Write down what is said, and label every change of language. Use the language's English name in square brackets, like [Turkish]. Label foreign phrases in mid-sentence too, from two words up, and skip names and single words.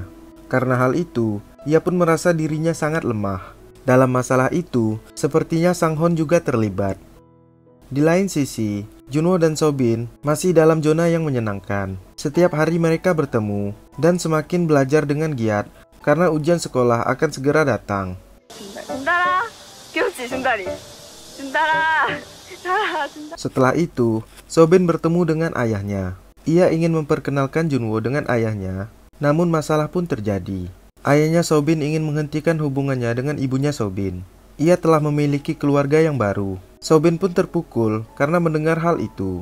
[Indonesian] Karena hal itu, ia pun merasa dirinya sangat lemah. Dalam masalah itu, sepertinya Sang Hon juga terlibat. Di lain sisi, Junwo dan Sobin masih dalam zona yang menyenangkan. Setiap hari mereka bertemu dan semakin belajar dengan giat karena ujian sekolah akan segera datang. [Korean] 준다라. 귀엽지 준다리. 준다라. [Indonesian] Setelah itu, Sobin bertemu dengan ayahnya. Ia ingin memperkenalkan Junwo dengan ayahnya, namun masalah pun terjadi. Ayahnya Sobin ingin menghentikan hubungannya dengan ibunya Sobin. Ia telah memiliki keluarga yang baru. Sobin pun terpukul karena mendengar hal itu.